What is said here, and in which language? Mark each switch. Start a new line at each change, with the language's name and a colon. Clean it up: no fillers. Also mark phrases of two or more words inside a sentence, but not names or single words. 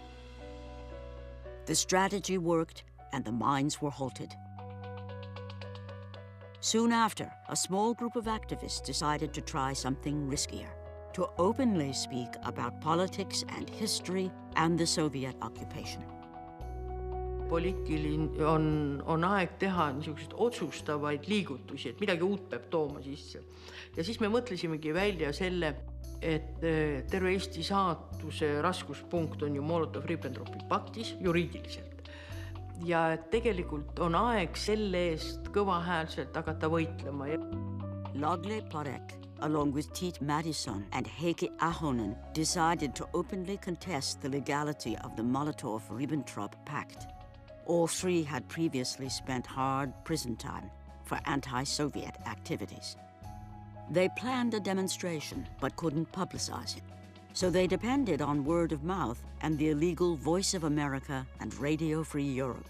English: The strategy worked, and the mines were halted. Soon after, a small group of activists decided to try something riskier, to openly speak about politics and history and the Soviet occupation.
Estonian: Poliitiline on aeg teha niisuguseid otsustavaid liigutusi, et midagi uut peab tooma sisse. Ja siis me mõtlesimegi välja selle, et terve Eesti saatuse raskuspunkt on ju Molotov-Ribbentropi paktis juriidiliselt. Ja tegelikult on aeg selle eest kõvahäälselt hakata võitlema.
English: Lagle Plarek, along with Tiit Madison and Heikki Ahonen, decided to openly contest the legality of the Molotov-Ribbentrop Pact. All three had previously spent hard prison time for anti-Soviet activities. They planned a demonstration but couldn't publicize it, so they depended on word of mouth and the illegal Voice of America and Radio Free Europe.